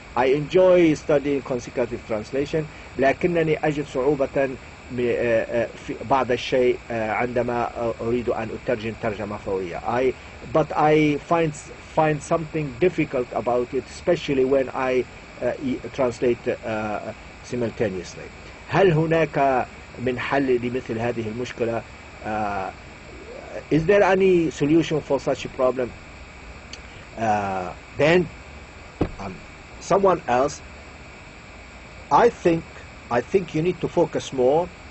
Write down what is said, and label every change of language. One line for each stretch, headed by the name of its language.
English: I enjoy studying consecutive translation،
Arabic: لكنني أجد صعوبة بعض الشيء عندما أريد أن أترجم ترجمة فورية.
English: But I find something difficult about it, especially when I translate simultaneously.
Arabic: هل هناك من حل لمثل هذه المشكلة?
English: Is there any solution for such a problem? Then someone else, I think you need to focus more.